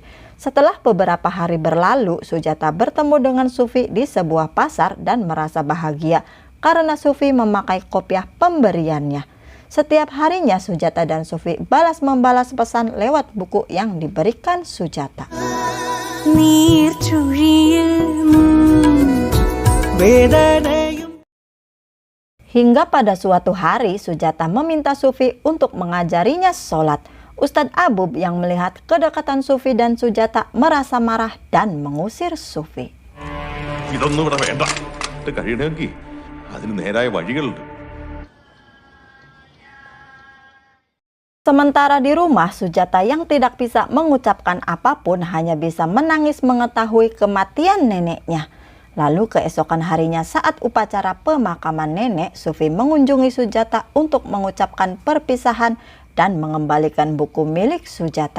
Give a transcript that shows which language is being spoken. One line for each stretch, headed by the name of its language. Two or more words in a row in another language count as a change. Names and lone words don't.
Indonesian: Setelah beberapa hari berlalu, Sujata bertemu dengan Sufi di sebuah pasar dan merasa bahagia karena Sufi memakai kopiah pemberiannya. Setiap harinya Sujata dan Sufi balas-membalas pesan lewat buku yang diberikan Sujata.
Malayalam: നീർച്ചുഴിയിൽ വേദനയും.
Indonesian: Hingga pada suatu hari Sujata meminta Sufi untuk mengajarinya sholat. Ustadz Abub yang melihat kedekatan Sufi dan Sujata merasa marah dan mengusir Sufi.
Malayalam: ഇതൊന്നും ഇവിടെ വേണ്ട. ഇത് കഴിയണമെങ്കിൽ അതിന് നേരായ വഴികളുണ്ട്.
Indonesian: Sementara di rumah, Sujata yang tidak bisa mengucapkan apapun hanya bisa menangis mengetahui kematian neneknya. Lalu keesokan harinya saat upacara pemakaman nenek, Sufi mengunjungi Sujata untuk mengucapkan perpisahan dan mengembalikan buku milik Sujata.